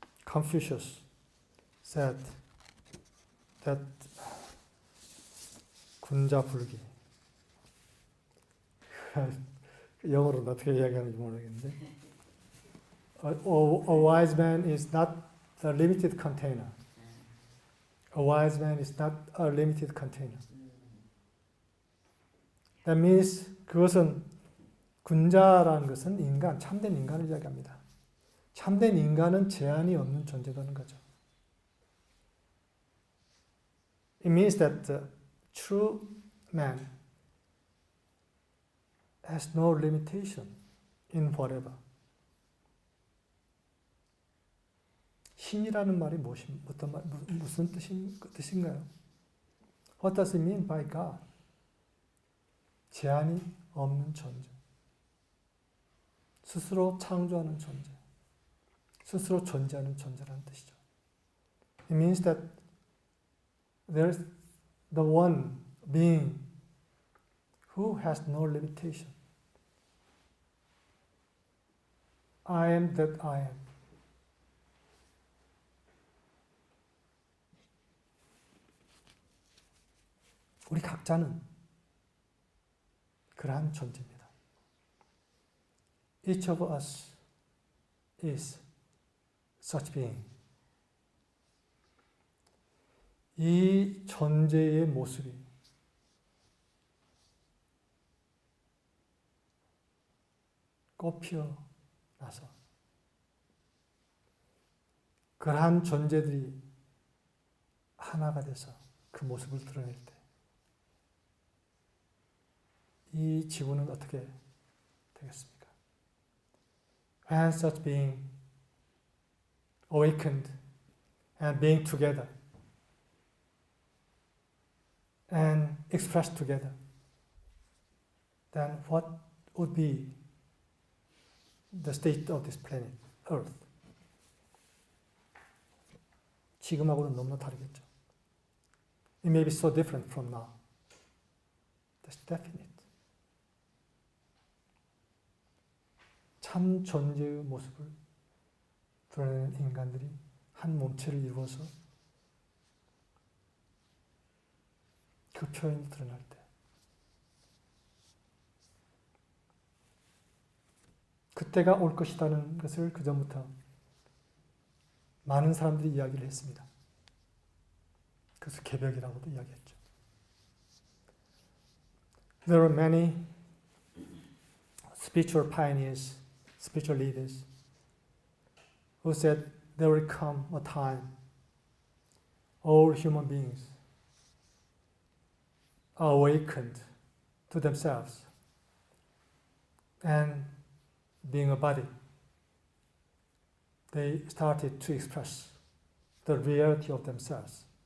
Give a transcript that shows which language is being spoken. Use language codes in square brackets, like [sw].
[en] Confucius said that [ko] 군자불기 영어로 어떻게 이야기하는지 모르겠는데 [en] a wise man is not a limited container. A wise man is not a limited container. That means [ko] 그것은 군자라는 것은 인간, 참된 인간을 이야기합니다. 참된 인간은 제한이 없는 존재라는 거죠. [en] It means that the true man has no limitation in whatever. [ko] 신이라는 말이 무슨 뜻인가요? [en] What does it mean by God? [ko] 제한이 없는 존재. 스스로 창조하는 존재. 스스로 존재하는 존재라는 뜻이죠. [en] It means that there's the one being who has no limitation. I am that I am. [ko] 우리 각자는 그러한 존재입니다. [en] Each of us is such being. [ko] 이 존재의 모습이 꽃피어나서 그러한 존재들이 하나가 돼서 그 모습을 드러낼 때 이 지구는 어떻게 되겠습니까? [en] When such being awakened and being together and expressed together, then what would be the state of this planet, Earth? [ko] 지금하고는 너무나 다르겠죠. [en] It may be so different from now. That's definite. [ko] 참 존재의 모습을 드러내는 인간들이 한 몸체를 이루어서 그 표현이 드러날 때 그때가 올 것이라는 것을 그전부터 많은 사람들이 이야기를 했습니다. 그래서 개벽이라고도 이야기했죠. [en] There are many spiritual pioneers, spiritual leaders who said there will come a time all human beings are awakened to themselves and being a body, they started to express the reality of themselves.